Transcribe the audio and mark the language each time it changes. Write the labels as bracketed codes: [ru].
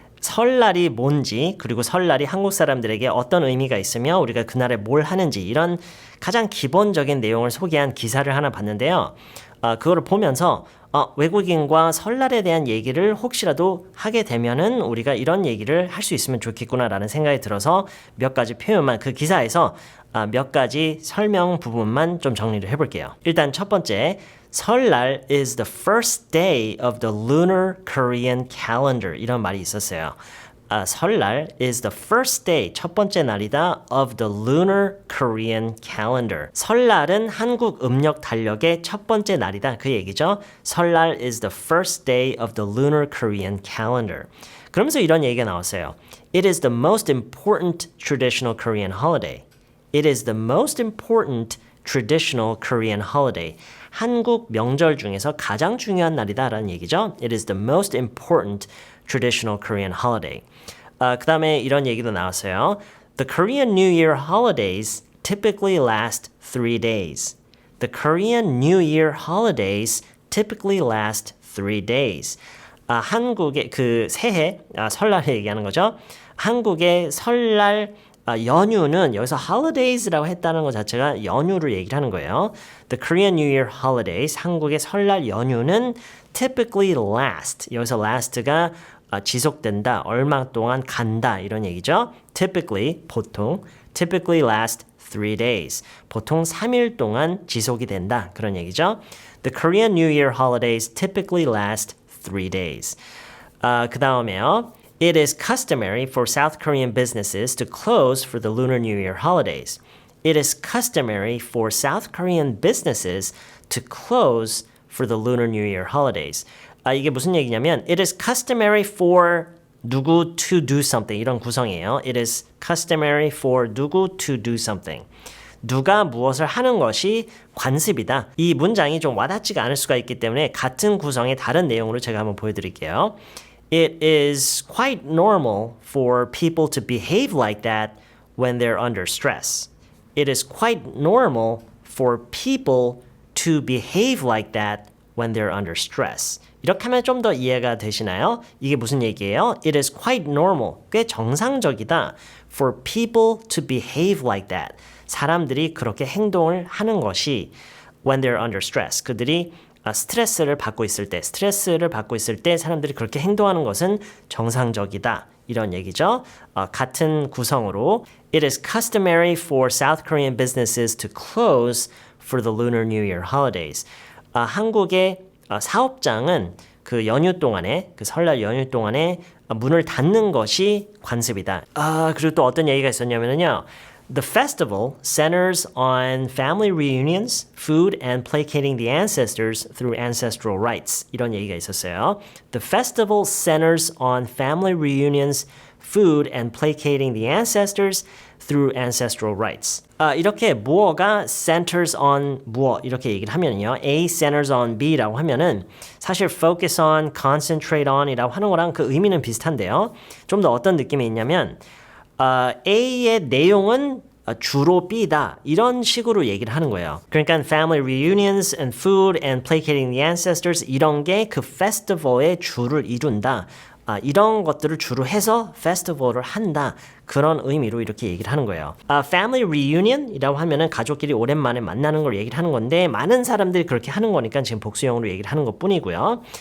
[ko] 설날이 뭔지 그리고 설날이 한국 사람들에게 어떤 의미가 있으며 우리가 그날에 뭘 하는지 이런 가장 기본적인 내용을 소개한 기사를 하나 봤는데요. 그거를 보면서 외국인과 설날에 대한 얘기를 혹시라도 하게 되면은 우리가 이런 얘기를 할 수 있으면 좋겠구나라는 생각이 들어서 몇 가지 표현만 그 기사에서 몇 가지 설명 부분만 좀 정리를 해볼게요. 일단 첫 번째, [en] 설날 is the first day of the lunar Korean calendar [ko] 이런 말이 있었어요. [en] 설날 is the first day, [ko] 첫 번째 날이다 [en] of the lunar Korean calendar. [ko] 설날은 한국 음력 달력의 첫 번째 날이다. 그 얘기죠. [en] 설날 is the first day of the lunar Korean calendar. [ko] 그러면서 이런 얘기가 나왔어요. [en] It is the most important traditional Korean holiday. It is the most important traditional Korean holiday. [ko] 한국 명절 중에서 가장 중요한 날이다라는 얘기죠. [en] It is the most important traditional Korean holiday. [ko] 그 다음에 이런 얘기도 나왔어요. [en] The Korean New Year holidays typically last 3 days. The Korean New Year holidays typically last 3 days. [ko] 한국의 그 새해, 설날을 얘기하는 거죠. 한국의 설날 연휴는 여기서 holidays라고 했다는 것 자체가 연휴를 얘기를 하는 거예요. [en] The Korean New Year holidays, [ko] 한국의 설날 연휴는 [en] typically last, [ko] 여기서 last가 지속된다, 얼마 동안 간다 이런 얘기죠. [en] Typically, [ko] 보통, [en] typically last 3 days, [ko] 보통 3일 동안 지속이 된다 그런 얘기죠. [en] The Korean New Year holidays typically last 3 days. [ko] 그 다음에요. [en] It is customary for South Korean businesses to close for the Lunar New Year holidays. It is customary for South Korean businesses to close for the Lunar New Year holidays. [ko] 이게 무슨 얘기냐면 [en] it is customary for 누구 to do something [ko] 이런 구성이에요. [en] It is customary for 누구 to do something. [ko] 누가 무엇을 하는 것이 관습이다. 이 문장이 좀 와닿지가 않을 수가 있기 때문에 같은 구성의 다른 내용으로 제가 한번 보여드릴게요. [en] It is quite normal for people to behave like that when they're under stress. It is quite normal for people to behave like that when they're under stress. [ko] 이렇게 하면 좀 더 이해가 되시나요? 이게 무슨 얘기예요? [en] It is quite normal. [ko] 꽤 정상적이다. [en] For people to behave like that. [ko] 사람들이 그렇게 행동을 하는 것이 [en] when they're under stress. [ko] 그들이 스트레스를 받고 있을 때 사람들이 그렇게 행동하는 것은 정상적이다. 이런 얘기죠. 같은 구성으로 [en] It is customary for South Korean businesses to close for the Lunar New Year holidays. [ko] 한국의 사업장은 그 연휴 동안에, 그 설날 연휴 동안에 문을 닫는 것이 관습이다. 그리고 또 어떤 얘기가 있었냐면요. [en] The festival centers on family reunions, food, and placating the ancestors through ancestral rites. [ko] 이런 얘기가 있었어요. [en] The festival centers on family reunions, food, and placating the ancestors through ancestral rites. [ko] 이렇게 무어가 [en] centers on [ko] 무어 이렇게 얘기를 하면요. [en] A centers on B [ko] 라고 하면은 사실 [en] focus on, concentrate on [ko] 이라고 하는 거랑 그 의미는 비슷한데요. 좀 더 어떤 느낌이 있냐면 A의 내용은 주로 B다 이런 식으로 얘기를 하는 거예요. 그러니까 [en] family reunions and food and placating the ancestors [ko] 이런 게 그 페스티벌의 주를 이룬다. 이런 것들을 주로 해서 페스티벌을 한다. 그런 의미로 이렇게 얘기를 하는 거예요. Family reunion이라고 하면은 가족끼리 오랜만에 만나는 걸 얘기를 하는 건데 많은 사람들이 그렇게 하는 거니까 지금 복수형으로 얘기를 하는 것뿐이고요.